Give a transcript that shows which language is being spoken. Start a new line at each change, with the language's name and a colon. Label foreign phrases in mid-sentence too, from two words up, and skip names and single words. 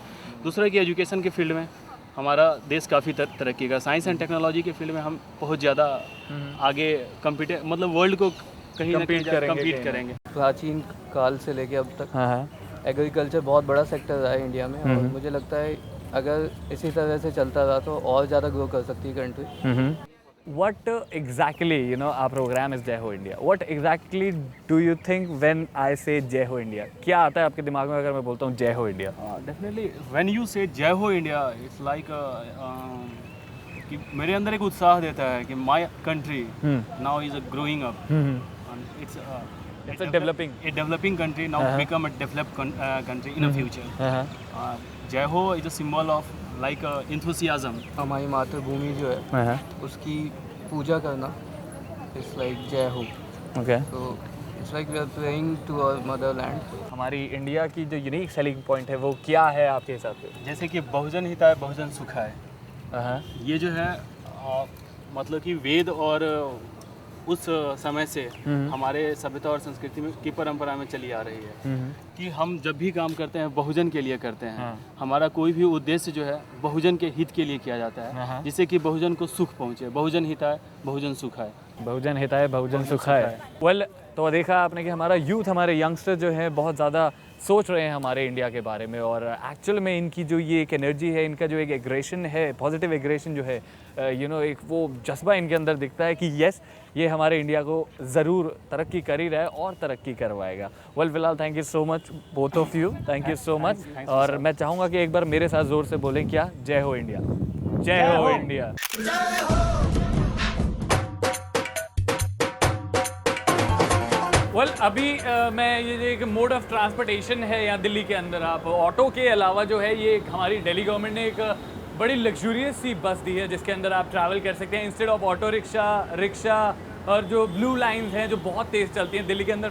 Hindi: दूसरा कि एजुकेशन के फील्ड में हमारा देश काफ़ी तरक्की का,
English: science and technology
Hindi: के फील्ड में हम बहुत ज़्यादा आगे वर्ल्ड को कहीं ना कहीं कम्पीट करेंगे। प्राचीन काल से लेके अब तक एग्रीकल्चर बहुत बड़ा सेक्टर रहा है इंडिया में, और मुझे लगता है अगर इसी तरह से चलता रहा तो और ज़्यादा ग्रो कर सकती है कंट्री।
English: what exactly, you know, our program is Jai Ho India. What exactly do you think when I say Jai Ho India?
Hindi: क्या आता है आपके दिमाग में अगर मैं बोलता हूँ Jai Ho India?
English: definitely when you say Jai Ho India it's like
Hindi: कि मेरे अंदर एक उत्साह देता है कि
English: my country now is growing up and It's a developing. a developing country now become a developed country in the future.
Hindi: जय हो
English: is a symbol of like enthusiasm.
Hindi: हमारी मातृभूमि जो है उसकी पूजा करना
English: it's like
Hindi: जय हो.
English: Okay. तो it's like we are praying to our motherland.
Hindi: हमारी इंडिया की जो
English: unique selling point
Hindi: है वो क्या है आपके हिसाब से? जैसे कि
Sanskrit: बहुजन हिताय बहुजन सुखाय,
Hindi: ये जो है मतलब कि वेद और उस समय से हमारे सभ्यता और संस्कृति में की परंपरा में चली आ रही है कि हम जब भी काम करते हैं बहुजन के लिए करते हैं. हमारा कोई भी उद्देश्य जो है बहुजन के हित के लिए किया जाता है, जिससे कि बहुजन को सुख पहुँचे.
Sanskrit: बहुजन हिताय बहुजन सुखाय. बहुजन हिताय बहुजन सुखाय.
Hindi: वेल, तो देखा आपने कि हमारा यूथ, हमारे यंगस्टर जो है बहुत ज़्यादा सोच रहे हैं हमारे इंडिया के बारे में, और एक्चुअल में इनकी जो ये एक एनर्जी है, इनका जो एक एग्रेशन है,
English: positive aggression
Hindi: जो है,
English: you know,
Hindi: एक वो जज्बा इनके अंदर दिखता है कि यस, ये हमारे इंडिया को ज़रूर तरक्की कर ही रहा है और तरक्की करवाएगा.
English: well, फिलहाल thank you so much both of you, thank you so much.
Hindi: और मैं चाहूँगा कि एक बार मेरे साथ ज़ोर से बोलें क्या? जय हो इंडिया. जय हो इंडिया. वेल, अभी मैं ये एक
English: mode of transportation
Hindi: है यहाँ दिल्ली के अंदर. आप ऑटो के अलावा जो है ये हमारी दिल्ली गवर्नमेंट ने एक बड़ी लग्जूरियस सी बस दी है जिसके अंदर आप ट्रैवल कर सकते हैं
English: instead of auto rickshaw
Hindi: और जो ब्लू लाइंस हैं जो बहुत तेज़ चलती हैं दिल्ली के अंदर.